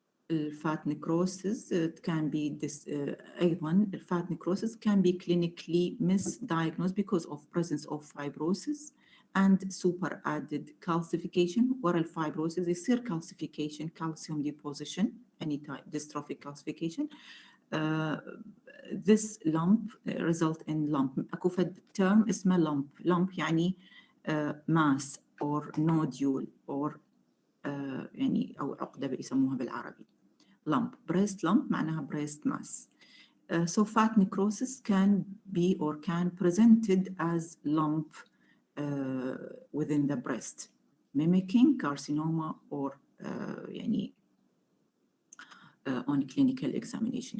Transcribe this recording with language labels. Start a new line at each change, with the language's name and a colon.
English: الفات necrosis can be
Arabic: أيضا الفات
English: necrosis can be clinically misdiagnosed because of presence of fibrosis and super added calcification.
Arabic: ورا الفibrosis يصير
English: calcification, calcium deposition, any type dystrophic calcification. This lump result in lump.
Arabic: أكو فد term اسمه lump يعني
English: mass or nodule or
Arabic: يعني أو عقدة بيسموها بالعربي.
English: lump. Breast lump معناها breast mass. So fat necrosis can be or can presented as lump within the breast, mimicking carcinoma or
Arabic: يعني
English: on clinical examination.